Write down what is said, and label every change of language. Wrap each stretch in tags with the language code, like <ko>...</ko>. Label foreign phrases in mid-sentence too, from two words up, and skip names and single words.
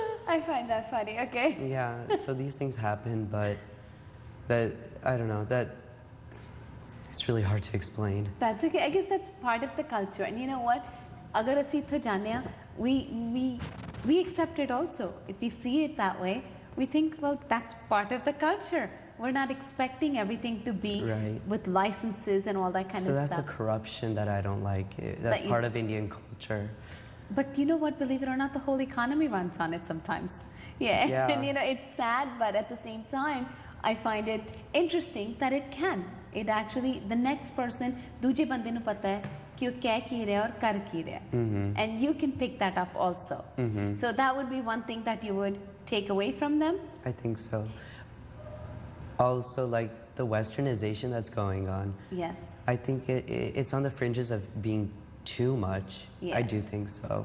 <en>I find that funny. Okay. Yeah, so these things happen, but that, I don't know, that it's really hard to explain. That's okay. I guess that's part of the culture. And you know what?</en> <pa>ਅਗਰ ਅਸੀਂ ਇੱਥੋਂ ਜਾਣੇ ਹਾਂ,</pa> <en>we accept it also. If we see it that way, we think, well, that's part of the culture. We're not expecting everything to be with licenses and all that kind of stuff. So that's the corruption that I don't like. That's part of Indian culture. But you know what? Believe it or not, the whole economy runs on it sometimes. Yeah. And you know, it's sad, but at the same time, I find it interesting that it can. It actually, the next person,</en> <pa>ਦੂਜੇ ਬੰਦੇ ਨੂੰ ਪਤਾ ਹੈ</pa> <hi>कि वो क्या की रहा है और कर की रहा है.</hi> <en>And you can pick that up also. So that would be one thing that you would take away from them. I think so. Also, like the westernization that's going on. Yes. I think it's on the fringes of being too much. Yeah. I do think so.</en>